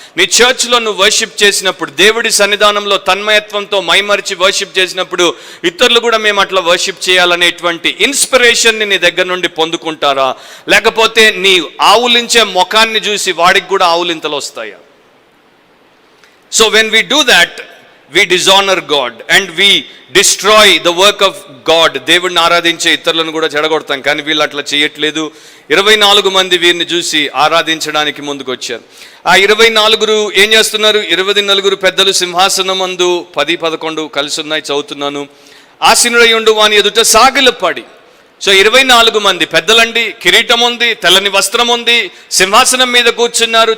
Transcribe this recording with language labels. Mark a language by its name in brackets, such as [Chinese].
[Telugu] నీ చర్చ్లో నువ్వు వర్షిప్ చేసినప్పుడు, దేవుడి సన్నిధానంలో తన్మయత్వంతో మైమరిచి వర్షిప్ చేసినప్పుడు ఇతరులు కూడా మేము అట్లా వర్షిప్ చేయాలనేటువంటి ఇన్స్పిరేషన్ని నీ దగ్గర నుండి పొందుకుంటారా? లేకపోతే నీ ఆవులించే ముఖాన్ని చూసి వాడికి కూడా ఆవులింతలు వస్తాయా? [English] So when we do that, we dishonor God and we destroy the work of God. [Telugu] దేవుడిని ఆరాధించే ఇతరులను కూడా చెడగొడతాం, కానీ వీళ్ళు అట్లా చేయట్లేదు. 24 మంది వీరిని చూసి ఆరాధించడానికి ముందుకు వచ్చారు. ఆ 24 ఏం చేస్తున్నారు? 24 పెద్దలు సింహాసనం మందు 10-11 కలిసి ఉన్నాయి, చదువుతున్నాను. ఆసీనుడయుండు వాని ఎదుట సాగిలపడి. సో 24 మంది పెద్దలండి, కిరీటం ఉంది, తెల్లని వస్త్రం ఉంది, సింహాసనం మీద కూర్చున్నారు.